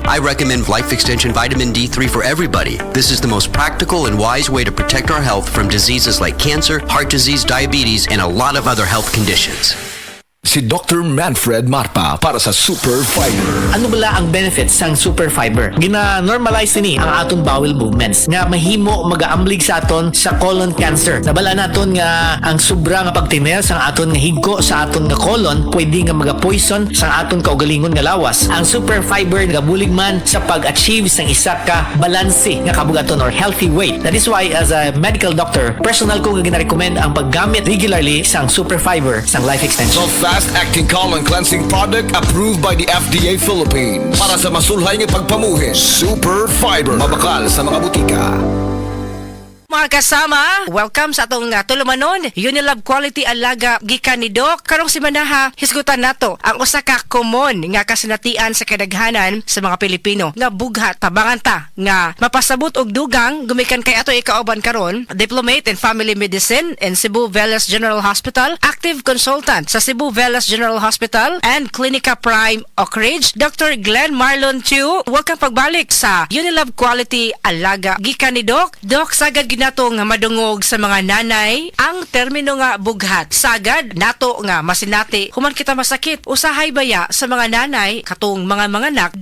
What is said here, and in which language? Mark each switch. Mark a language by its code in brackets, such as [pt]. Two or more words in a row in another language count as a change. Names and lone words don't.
[en] I recommend Life Extension Vitamin D3 for everybody. This is the most practical and wise way to protect our health from diseases like cancer, heart disease, diabetes, and a lot of other health conditions. [hil] Si Dr. Manfred Marpa para sa Super Fiber. Ano bala ang benefits sang Super Fiber? Gina-normalize ni ang aton bowel movements nga mahimo magaamblig sa aton sa colon cancer. Nabala naton nga ang sobra nga pagtiner sang aton nga higko sa aton nga colon pwede nga maga-poison sang aton kaugalingon nga lawas. Ang Super Fiber gabulig man sa pag-achieve sang isa ka balanse nga kabugaton or [en] healthy weight. That is why as a medical doctor, [hil] personal ko nga gina-recommend ang paggamit regularly sang Super Fiber sang Life Extension. [en] Fast-acting colon cleansing product approved by the FDA Philippines. [hil] Para sa masulhay ng pagpamuhin, Super Fiber. Mabakal sa mga butika. [ceb] Mga kasama, welcome sa atong tulumanon. Unilab Quality Alaga gikan ni Doc. Karong simanaha, hisgutan nato ang usa ka common nga kasinatian sa kadaghanan sa mga Pilipino nga bughat tabangan ta nga mapasabot og dugang gumikan kay ato ikauban karon. [en] Diplomate in Family Medicine in Cebu Velas General Hospital, active consultant sa Cebu Velas General Hospital and Clinica Prime Oak Ridge, Dr. Glenn Marlon Chiu. [ceb] Welcome pagbalik sa Unilab Quality Alaga gikan ni Doc. Doc, sagad nato nga madungog sa mga nanay ang termino nga bughat. Sagad nato nga masinati human kita masakit usahay baya sa mga nanay katong mga anak.